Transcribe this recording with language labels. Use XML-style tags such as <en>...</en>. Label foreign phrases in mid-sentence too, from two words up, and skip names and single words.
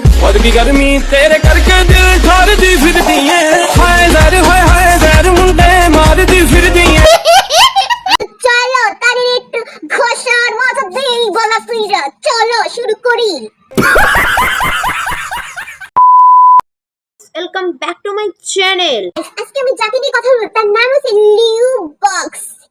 <pa>ਔਰ ਕੀ ਗਰਮੀ ਤੇਰੇ ਕਰਕੇ ਦਿਲ ਠਰ ਦੀ ਫਿਰਦੀ ਹੈ ਹਾਏ ਜਰ ਮੁੰਡੇ ਮਾਰ ਦੀ ਫਿਰਦੀ ਹੈ</pa> <bn>চলো তারে একটু ঘষার মজা দেই বলা ফিরা চলো শুরু করি</bn> <en>Welcome back to my channel.</en> <bn>আজকে আমি যাকে নিয়ে কথা বলবো তার নাম হচ্ছে লিউ বক্স।</bn>